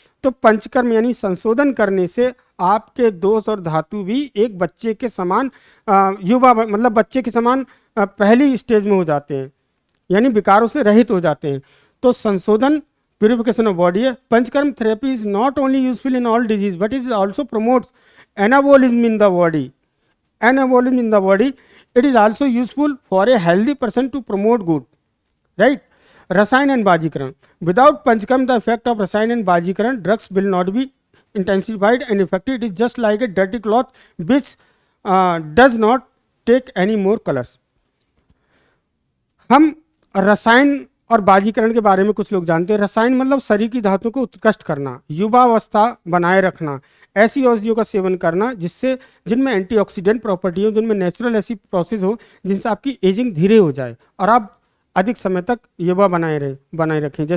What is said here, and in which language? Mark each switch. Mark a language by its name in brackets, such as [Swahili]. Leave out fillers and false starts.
[Hindi] तो पंचकर्म यानी संशोधन करने से आपके दोष और धातु भी एक बच्चे के समान युवा मतलब बच्चे के समान पहली स्टेज में हो जाते हैं, यानी विकारों से रहित हो जाते हैं। तो संशोधन प्यूरिफिकेशन ऑफ बॉडी है। [English] Panchakarma therapy is not only useful in all disease but is also promotes anabolism in the body. Anabolism in the body, it is also useful for a healthy person to promote good, right। Rasayan and Bajikaran, without Panchkarm the effect of Rasayan and Bajikaran drugs will not be intensified and effective। It is just like a dirty cloth which does not take any more colors। [Hindi] हम रसायन और बाजीकरण के बारे में कुछ लोग जानते हैं। रसायन मतलब शरीर की धातु को उत्कृष्ट करना, युवावस्था बनाए रखना, ऐसी औषधियों का सेवन करना जिससे जिनमें एंटीऑक्सीडेंट प्रॉपर्टी हो, जिनमें नेचुरल ऐसी प्रोसेस हो जिनसे आपकी एजिंग धीरे हो जाए और आप अधिक समय तक युवा बनाए रखें।